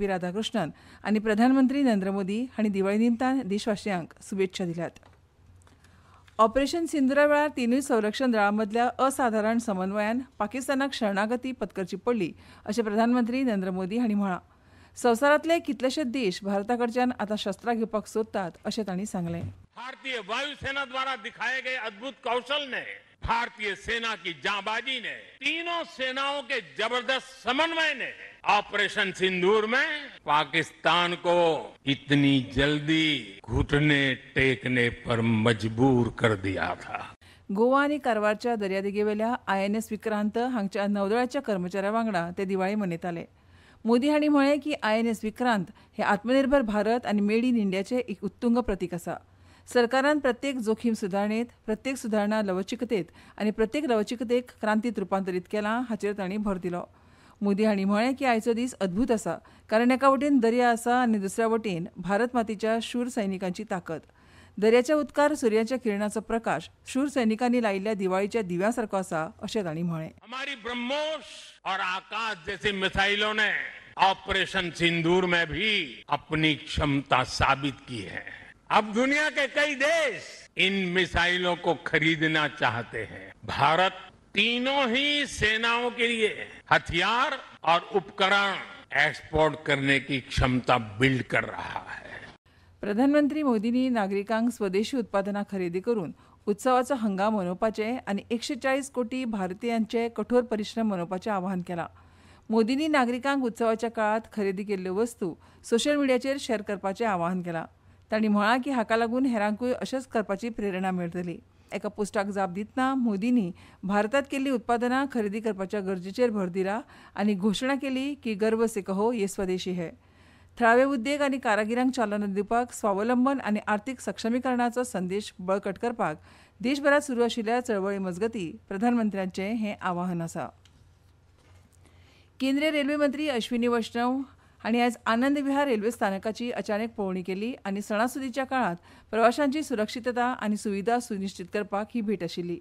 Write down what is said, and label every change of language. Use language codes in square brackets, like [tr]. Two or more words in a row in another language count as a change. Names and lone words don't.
[kok] राधाकृष्णन आनी प्रधानमंत्री नरेंद्र मोदी हांणी दिवाळी निमतान देशवासियांक शुभेच्छा दिल्यात. ऑपरेशन सिंदुरा वेळार तिनूय संरक्षण दळां मदल्या असाधारण समन्वयान पाकिस्तानाक शरणागती पत्करची पडली अशें प्रधानमंत्री नरेंद्र मोदी हांणी म्हळां. संवसारांतले कितलेशेच देश भारताकडच्यान आतां शस्त्रां घेवपाक सोदतात अशें तांणी सांगलें. [hi] भारतीय वायुसेना द्वारा दिखाए गए अद्भुत कौशल ने, भारतीय सेना की जांबाजी ने, तीनों सेनाओं के जबरदस्त समन्वय ने ऑपरेशन सिंदूर में पाकिस्तान को इतनी जल्दी घुटने टेकने पर मजबूर कर दिया था. [kok] गोवा आनी कारवारच्या दर्यादेगेवेल्या INS विक्रांत हांगच्या नौदळाच्या कर्मचाऱ्यां वांगडा ते दिवाळी मनयताले. मोदी हांणी म्हळें की INS विक्रांत हे आत्मनिर्भर भारत आनी मेड इन इंडियाचें एक उत्तुंग प्रतीक आसा. सरकारान प्रत्येक जोखीम सुदारणेत, प्रत्येक सुदारणा लवचिकतेत आनी प्रत्येक लवचिकतेक क्रांतीत रुपांतरीत केलां हाचेर तांणी भर दिलो. मोदी हांणी म्हळें की आयचो दीस अद्भुत आसा, कारण एका वटेन दर्या आसा आनी दुसऱ्या वटेन भारत मातेच्या शूर सैनिकांची ताकद. दर्याच्या उदकार सुर्याच्या किरणाचो प्रकाश शूर सैनिकांनी लायिल्ल्या दिवाळीच्या दिव्यां सारको आसा अशें तांणी म्हळें. [hi] हमारी ब्रह्मोस और आकाश जैसी मिसाइलों ने ऑपरेशन सिंदूर में भी अपनी क्षमता साबित की है. अब दुनिया के कई देश इन मिसाइलों को खरीदना चाहते हैं. भारत तीनों ही सेनाओं के लिए हथियार और उपकरण एक्सपोर्ट करने की क्षमता बिल्ड कर रहा है. [kok] प्रधानमंत्री मोदींनी नागरिकांक स्वदेशी उत्पादनां खरेदी करून उत्सवाचो हंगाम मनोवपाचे आनी 140 कोटी भारतीयांचे कठोर परिश्रम मनोवपाचें आवाहन केलां. मोदींनी नागरिकांक उत्सवाच्या काळात खरेदी केल्ल्यो वस्तू [en] social media [kok] शेअर करपाचें आवाहन केलां. तांणी म्हळां की हाका लागून हेरांकूय अशेंच करपाची प्रेरणा मेळटली. एका पोस्टाक जाप दितना मोदींनी भारतांत केल्लीं उत्पादनां खरेदी करपाच्या गरजेचेर भर दिला आनी घोशणा केली की [hi] गर्व से कहो ये स्वदेशी है. [kok] थळावे उद्देग आनी कारागिरांक चालना दिवपाक, स्वावलंबन आनी आर्थीक सक्षमीकरणाचो संदेश बळकट करपाक देशभरात सुरू आशिल्ल्या चळवळी मजगतीं प्रधानमंत्र्यांचें हें आवाहन आसा. केंद्रीय रेल्वे मंत्री अश्विनी वैष्णव हांणी आयज आनंद विहार रेल्वे स्थानकाची अचानक पळोवणी केली आनी सणासुदीच्या काळात प्रवाशांची सुरक्षितता आनी सुविधा सुनिश्चित करपाक ही भेट आशिल्ली.